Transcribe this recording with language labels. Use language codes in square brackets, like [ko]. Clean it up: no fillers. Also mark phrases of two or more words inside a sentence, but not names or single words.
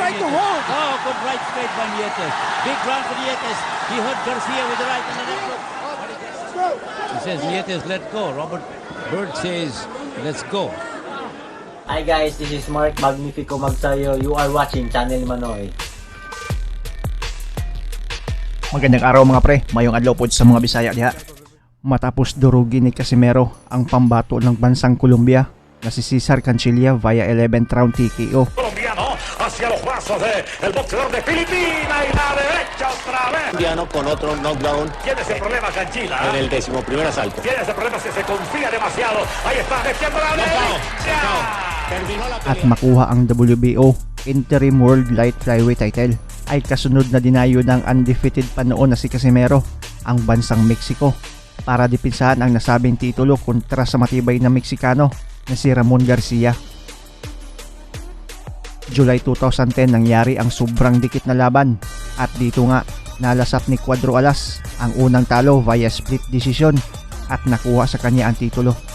[en] trying to Nietes. hold. Oh, good right straight by Nietes. Big round for Nietes. He hurt Garcia with the right and the left hook. He says Nietes, let go. Robert Bird says, let's go. Hi guys, this is Mark Magnifico Magsayo. You are watching Channel Manoy. [tl] Magandang araw mga pre, [ceb] mayong adlaw po sa mga Bisaya diha. [tl] Matapos durugin ni Casimero ang pambato ng bansang Colombia na si Cesar Cancilla via [en] 11th round TKO. [es] Colombiano hacia los brazos del boxeador de Filipinas y la derecha otra vez. Colombiano con otro knockdown Tiene ese problema Cancilla. en el 11º asalto. Tiene ese problema si se confía demasiado. Ahí está, metiendo la derecha. Terminó la [tl] At makuha ang WBO Interim World Light Flyweight title ay kasunod na dinayo ng undefeated pa noon na si Casimero ang bansang Mexico para dipinsahan ang nasabing titulo kontra sa matibay na Meksikano na si Ramon Garcia. July 2010 nangyari ang sobrang dikit na laban at dito nga nalasap ni Cuadro Alas ang unang talo via [en] split decision [tl] at nakuha sa kanya ang titulo.